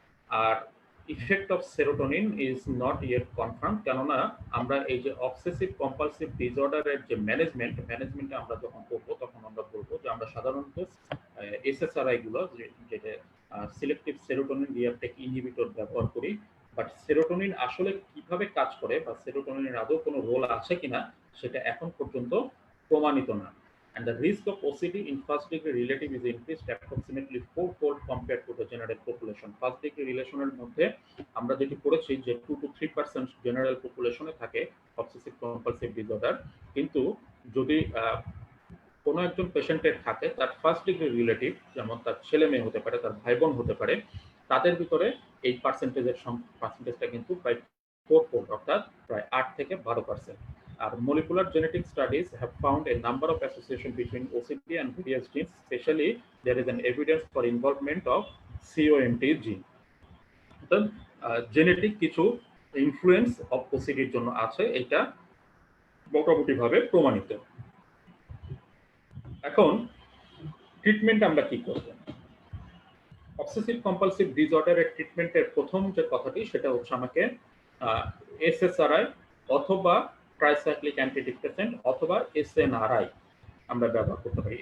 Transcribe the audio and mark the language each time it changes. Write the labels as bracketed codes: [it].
[bn] আর [en] effect of serotonin is not yet confirm, [bn] কেননা আমরা এই যে অবসেসিভ কম্পালসিভ ডিসঅর্ডারের যে ম্যানেজমেন্টে আমরা যখন করবো তখন আমরা বলবো যে আমরা সাধারণত এসএসআরআই গুলো, যেটা সিলেক্টিভ সেরোটোনিন রিআপটেক ইনহিবিটর ব্যবহার করি, বাট সেরোটোনিন আসলে কিভাবে কাজ করে বা সেরোটোনিনের আদৌ কোনো রোল আছে কিনা সেটা এখন পর্যন্ত প্রমাণিত না। [en] And the risk of OCD in first degree relative is increased approximately 4-fold compared to the general population। [bn] First degree রিলেশনের মধ্যে আমরা যেটি পড়েছি যে 2 to 3% জেনারেল পপুলেশনে থাকে অবসেসিভ কম্পালসিভ ডিসঅর্ডার, কিন্তু যদি কোনো একজন পেশেন্টের থাকে তার ফার্স্ট ডিগ্রি রিলেটিভ, যেমন তার ছেলে মেয়ে হতে পারে, তার ভাই বোন হতে পারে, তাদের ভিতরে এই পার্সেন্টেজটা কিন্তু প্রায় 4-fold, অর্থাৎ প্রায় 8 থেকে 12%। [en] আর molecular genetic studies have found a number of association between OCD and various genes, especially there is an evidence for involvement of COMT gene। [bn] অর্থাৎ জেনেটিক কিছু ইনফ্লুয়েন্স অফ ওসিডির জন্য আছে, এটা মোটামুটিভাবে প্রমাণিত। এখন ট্রিটমেন্ট আমরা কি করব? অবসেসিভ কম্পালসিভ ডিসঅর্ডারের ট্রিটমেন্টের প্রথম যে কথাটি সেটা হচ্ছে আমাকে এসএসআরআই অথবা ট্রাইসাইক্লিক অ্যান্টিডিপ্রেসেন্ট অথবা এসএনআরআই আমরা ব্যবহার করতে পারি।